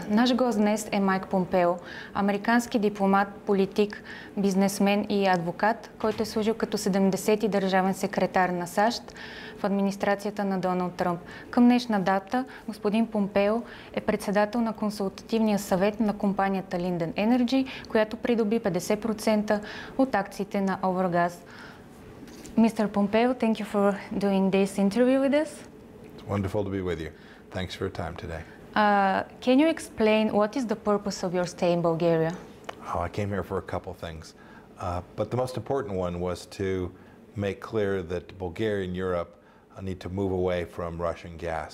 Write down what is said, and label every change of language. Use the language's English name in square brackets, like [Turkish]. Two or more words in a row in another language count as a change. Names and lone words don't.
[Bulgarian] Наш гост днес е Майк Помпео, американски дипломат, политик, бизнесмен и адвокат, който е служил като 70-ти държавен секретар на САЩ в администрацията на Доналд Тръмп. Към днешна дата господин Помпео е председател на консултативния съвет на компанията Linden Energy, която придоби 50% от акциите на Овергаз. [English] Mr. Pompeo, thank you for doing this interview with us. It's wonderful to be with you. Thanks for your time today. Can you explain what is the purpose of your stay in Bulgaria? Oh, I came here for a couple things, but the most important one was to make clear that Bulgaria and Europe need to move away from Russian gas.